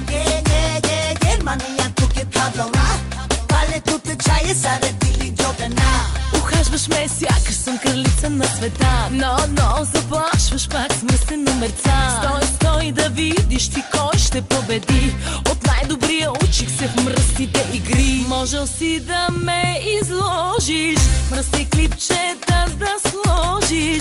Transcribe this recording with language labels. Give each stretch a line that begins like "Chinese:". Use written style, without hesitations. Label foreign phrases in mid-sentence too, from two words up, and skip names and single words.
Romany: Германия
Bulgarian: тук е
Romany: таблана, палето те чае саде дили джобена.
Bulgarian: Ухажваш ме, сякаш съм кралица на света. Но, заплашваш пак с мръсен номерца. Стой да видиш ти кой ще победи. От най-добрия учих се в мръсните игри. Можел си да ме изложиш, мръсни клипчета да сложиш.